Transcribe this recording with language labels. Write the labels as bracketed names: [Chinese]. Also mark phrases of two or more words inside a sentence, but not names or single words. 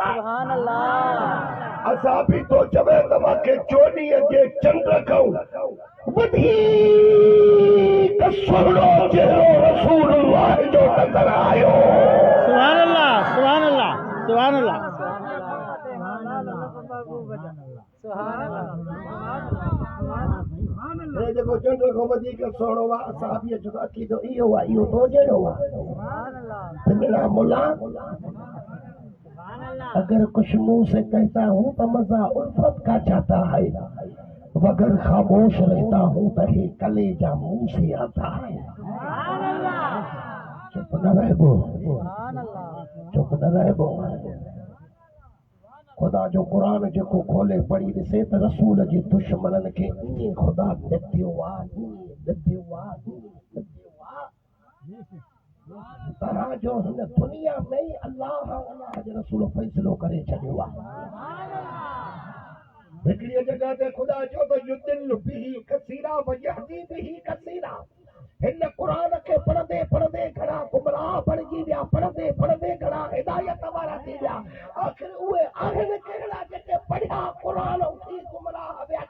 [Sindhi] असां बि तो चवे तव्हांखे चोॾीअ जे चंड खां वधीक सुहिणो चेहरो रसूलुल्लाह जो नज़र आयो। [Arabic] سبحان الله، سبحان الله، سبحان الله. [Sindhi] जेको चंड खां वधीक सुहिणो आहे असां जो अक़ीदो इहो आहे, इहो तो जहिड़ो आहे। [Hindi] मेरा मुला अगर कुछ मुंह से कहता हूँ तो मजा उल्फत का जाता है, मगर खामोश रहता हूँ तो ये कलेजा मुंह से आता है। चुप न रहबो, चुप न रहबो। [Sindhi] खुदा जो कुरान जेको खोले पढ़ी ॾिसे त रसूल जे दुश्मननि खे ईअं खुदा ॾियो आहे, तरह जो हिन दुनिया में ई अल्लाह जे रसूल फ़ैसिलो करे छॾियो आहे। हिकिड़ी जॻह ते ख़ुदा चयो त [Arabic] يضل به كثيرا ويهدي به كثيرا. [Sindhi] हिन क़ुरान खे पढ़ंदे पढ़ंदे घणा गुमराह बणिजी विया, पढ़ंदे पढ़ंदे घणा हिदायत वारा थी विया। आख़िर उहे आहिनि कहिड़ा जेके पढ़िया क़ुरान उथी गुमराह विया।